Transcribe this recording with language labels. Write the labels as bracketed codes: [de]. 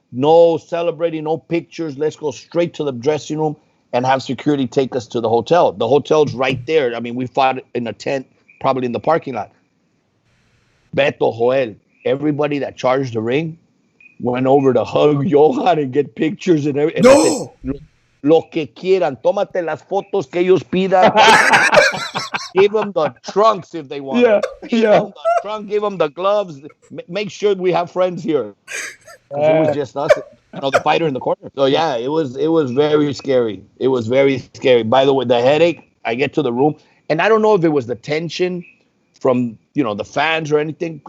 [en] No celebrating, no pictures. Let's go straight to the dressing room and have security take us to the hotel. The hotel's right there. I mean, we fought in a tent, probably in the parking lot. Beto, Joel, everybody that charged the ring went over to hug Johan and get pictures and everything. No! [es] Said, lo que quieran. Tómate las fotos que ellos pidan. [en] Give them the trunks if they want. Yeah. Give them the trunk. Give them the gloves. Make sure we have friends here. It was just us, the fighter in the corner. So yeah, it was very scary. It was very scary. By the way, the headache. I get to the room, and I don't know if it was the tension from the fans or anything.